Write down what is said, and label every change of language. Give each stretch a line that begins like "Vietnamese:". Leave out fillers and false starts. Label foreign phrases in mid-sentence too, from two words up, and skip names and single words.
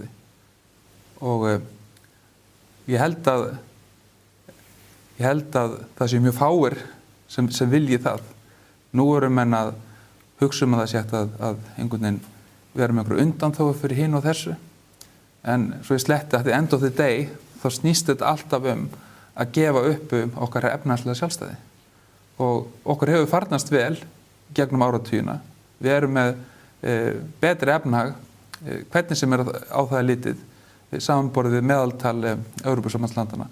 Icelandic: Og ég held að það sé mjög fáir sem vilji það. Nú eru menn að hugsa að það sé að einhvern veginn vera með einhverju undanþágu fyrir hinn og þessu. En svo ég sletti að
English: the end of the day
Icelandic: þá snýst þetta alltaf að gefa upp okkar efnahagslega sjálfstæði. Og okkur hefur farnast vel gegnum áratugina. Við erum með betri efnahag, hvernig sem á það litið, samanborið við meðaltal Evrópusambandslandanna.